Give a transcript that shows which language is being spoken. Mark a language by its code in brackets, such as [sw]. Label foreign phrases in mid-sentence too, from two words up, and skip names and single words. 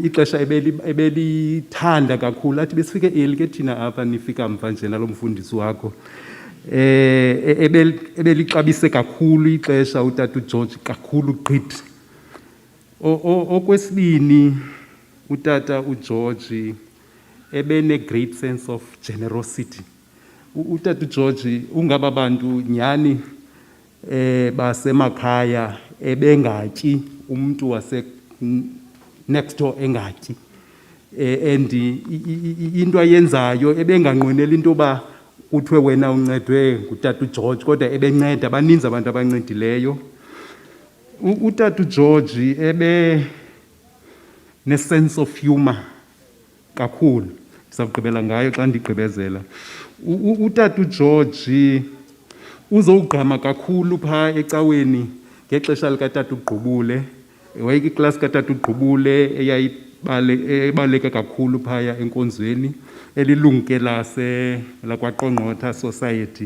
[xh] Ixesha ebelithanda kakhulu, athi besifike early ke thina apha nifika mva nje nalo mfundisi wakho. Ebelixabise kakhulu ixesha uTata uGeorge, kakhulu gqithi. Okwesibini, uTata uGeorge ebene- [en] great sense of generosity. [xh] uTata uGeorge ungaba bantu nyhani basemakhaya ebengatyi, umntu wase [en] next door [xh] engatyi, and into ayenzayo ebenganqweneli into yoba kuthiwe wena uncedwe nguTata uGeorge, kodwa ebenceda. Baninzi abantu abancedileyo. uTata uGeorge ne- [en] sense of humor [xh] kakhulu. Ndizawugqibela ngayo xa ndigqibezela. uTata uGeorge uzowugqama kakhulu phaa ecaweni ngexesha likaTata uGqubule. Wayeyiklasi kaTata uGqubule eyayibaleka kakhulu phaya enkonzweni, elilungu ke lakwaQonqotha Society.